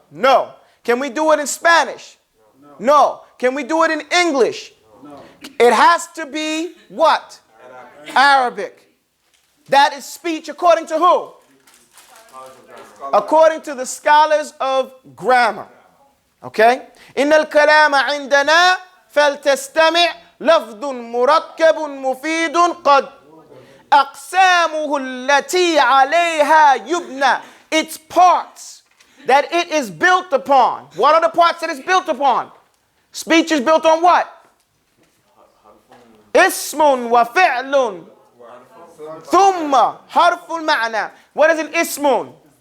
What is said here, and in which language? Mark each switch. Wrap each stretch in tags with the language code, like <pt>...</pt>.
<en>No. Can we do it in Spanish? No. Can we do it in English? No. It has to be what? Arabic. That is speech according to who? According to the scholars of grammar. Okay?</en> <ar>إن الكلام عندنا فلتستمع لفظ مركب مفيد قد أقسامه التي عليها يبنى.</ar> <en>Its parts that it is built upon. What are the parts that it's built upon? Speech is built on what?</en> <ar>Ismun wa fi'lun. Thumma harful ma'na.</ar> <en>What is an ismun?</en>